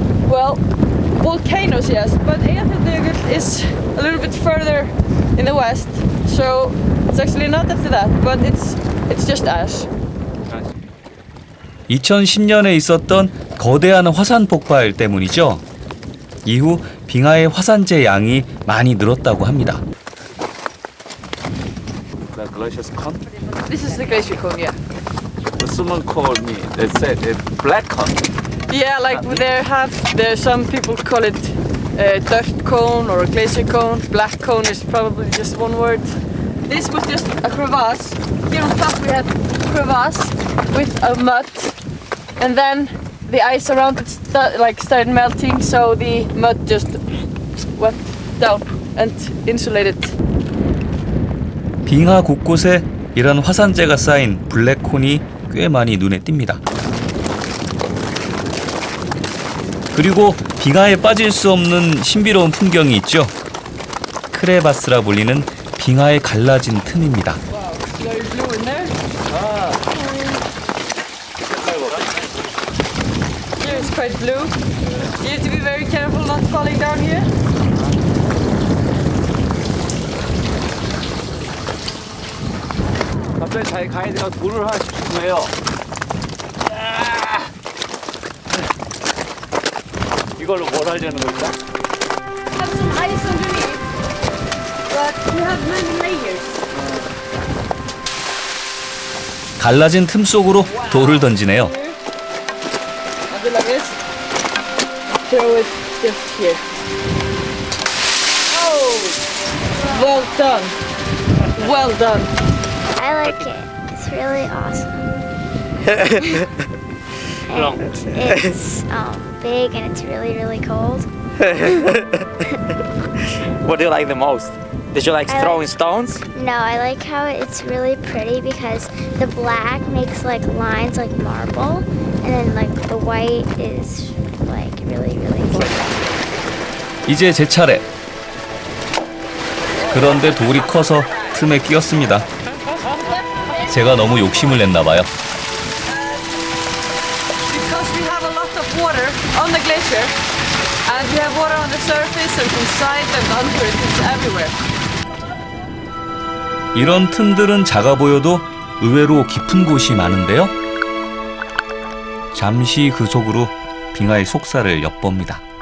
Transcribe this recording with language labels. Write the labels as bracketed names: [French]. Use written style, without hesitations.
[English] Well, volcanoes, yes, but Eyjafjallajökull is a little bit further in the west, so it's actually not after that, but it's just ash. [Korean] 2010년에 있었던 거대한 화산 폭발 때문이죠. 이후 빙하의 화산재 양이 많이 늘었다고 합니다. [English] The glacier's cone? This is the glacier cone, yeah. Someone called me. They said it's black cone. Yeah, like there's some people call it dirt cone or a glacier cone. Black cone is probably just one word. This was just a crevasse. Here on top we had crevasse with a mud, and then the ice around it started melting, so the mud just went down and insulated. [Korean] 빙하 곳곳에 이런 화산재가 쌓인 블랙콘이 꽤 많이 눈에 띕니다. 그리고 빙하에 빠질 수 없는 신비로운 풍경이 있죠. 크레바스라 불리는 빙하에 갈라진 틈입니다. [English] Very blue in there. Here it's quite blue. You have to be very careful not falling down here. [Korean] 갑자기 자기 가이드가 돌을 하나씩 주고 해요. 이걸로 뭘 하려는 걸까? [English] Have some ice underneath, but you have many layers. [Korean] 갈라진 틈 속으로 돌을 던지네요. [English] And do like this. Throw it just here. Oh! Well done. Well done. I like it. It's really awesome. And it's big and it's really, really cold. What do you like the most? Did you like I throwing like- stones? No, I like how it's really pretty because the black makes like lines like marble, and then like the white is like really, really cool. [Korean] 이제 제 차례. 그런데 돌이 커서 틈에 끼었습니다. 제가 너무 욕심을 냈나 봐요. [English] Because we have a lot of water on the glacier, and we have water on the surface and inside and under it, it's everywhere. [Korean] 이런 틈들은 작아 보여도 의외로 깊은 곳이 많은데요. 잠시 그 속으로 빙하의 속살을 엿봅니다.